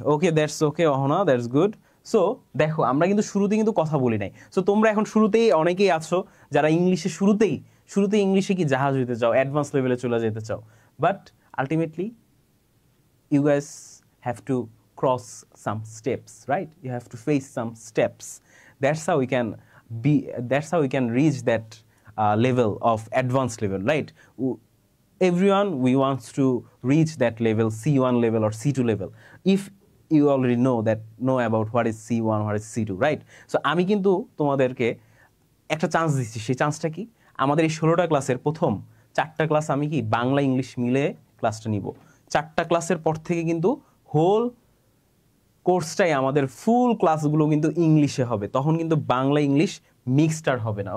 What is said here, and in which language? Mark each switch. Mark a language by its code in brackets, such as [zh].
[en] Okay, that's okay Ahana, that's good. [bn] So দেখো, আমরা কিন্তু শুরুতে কিন্তু কথা বলি নাই। সো তোমরা এখন শুরুতেই অনেকেই আছো যারা ইংলিশে শুরুতেই ইংলিশে কি জাহাজ হইতে চাও, অ্যাডভান্স লেভেলে চলে যেতে চাও, but ultimately [en] you guys have to cross some steps, right? You have to face some steps. That's how we can reach that level of advanced level, right? Everyone, we wants to reach that level, C1 level or C2 level, if you already know about what is C1, what is C2, right? [bn] So আমি কিন্তু তোমাদেরকে একটা chance দিচ্ছি। সেই চান্সটা কি? আমাদের এই 16টা ক্লাসের প্রথম 4টা ক্লাস আমি কি বাংলা ইংলিশ মিলে ক্লাসটা নিব। 4টা ক্লাসের পর থেকে কিন্তু হোল কোর্সটাই আমাদের ফুল ক্লাসগুলো কিন্তু ইংলিশে হবে, তখন কিন্তু বাংলা ইংলিশ মিক্সড আর হবে না।